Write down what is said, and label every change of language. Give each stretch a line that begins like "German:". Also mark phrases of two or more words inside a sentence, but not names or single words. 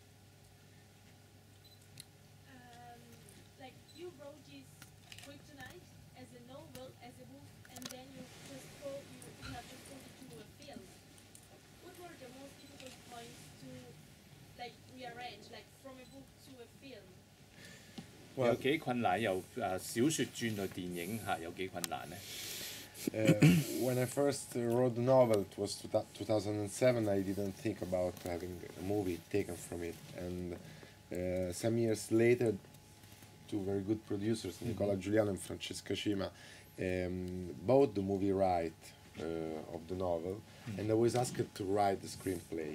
English: Like you wrote this Kryptonite as a novel, as a book, and then you have just put it to a film. What were the most difficult points to like rearrange, like from a book to a film?
Cantonese: 有幾困難？由小説轉到電影嚇，有幾困難呢？
English: When I first wrote the novel, it was 2007. I didn't think about having a movie taken from it, and some years later, two very good producers, Nicola Giuliano and Francesca Cima, bought the movie right of the novel, and I was asked to write the screenplay.